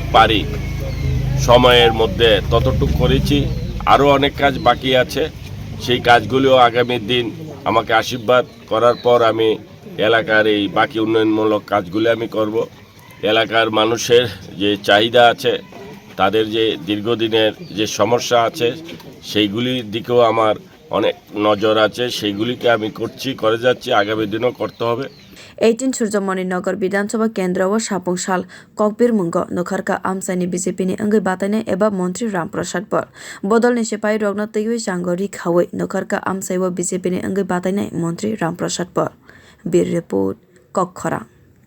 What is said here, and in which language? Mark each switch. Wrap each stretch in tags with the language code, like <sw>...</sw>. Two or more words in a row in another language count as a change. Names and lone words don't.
<bn>পারি সময়ের মধ্যে ততটুকু করেছি আরও অনেক কাজ বাকি আছে সেই কাজগুলিও আগামী দিন আমাকে আশীর্বাদ করার পর আমি এলাকার এই বাকি উন্নয়নমূলক কাজগুলি আমি করব এলাকার মানুষের যে চাহিদা আছে তাদের যে দীর্ঘদিনের যে সমস্যা আছে সেইগুলির দিকেও আমার অনেক নজর আছে সেইগুলিকে আমি করে যাচ্ছি আগামী দিনও করতে হবে</bn> <trp>18 Surjyamony Nagar bidhansabha kendra o samung sal kokpirmungo ongkhorkha amchaini BJP ni wngwi batainai eba mantri Ramprasad Paul bodol ni sipai rokno twiwi jango rikhawi ongkhorkha amchaio BJP ni wngwi batainai mantri Ramprasad Paul bir report kokpirmungo</trp>